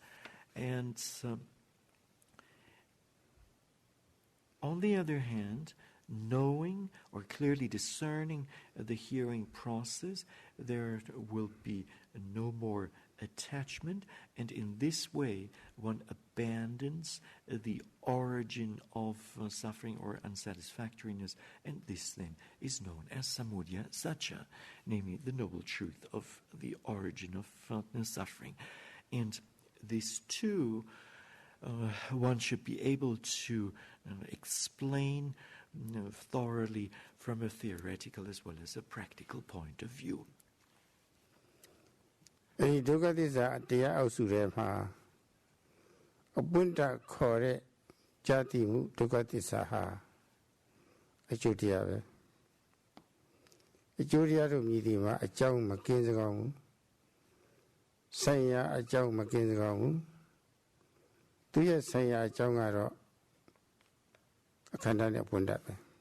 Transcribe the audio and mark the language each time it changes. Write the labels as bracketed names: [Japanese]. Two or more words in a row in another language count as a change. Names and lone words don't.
[English] And on the other hand, knowing or clearly discerning the hearing process, there will be no more attachment, and in this way one abandons the origin of suffering or unsatisfactoriness, and this then is known as samudaya satcha, namely the noble truth of the origin of suffering. And this too one should be able to explain thoroughly from a theoretical as well as a practical point of view. [Burmese] အဲဒီဒုက္ခသစ္စာတရားအောက်စုထဲမှာအပွင့်တခေါ်တဲ့ဇာတိမှုဒုက္ခသစ္စာဟာအကျိုးတရားပဲအကျိုးတရားတို့မြည်ဒီမှာအကြောင်းမကင်းစကောင်းဘူးဆိုင်ရာအကြောင်းမကင်းစကောင်းဘူးသူရဲ့ဆိုင်ရာအကြောင်းကတော့အခန္ဓာနဲ့ပွင့်တပဲ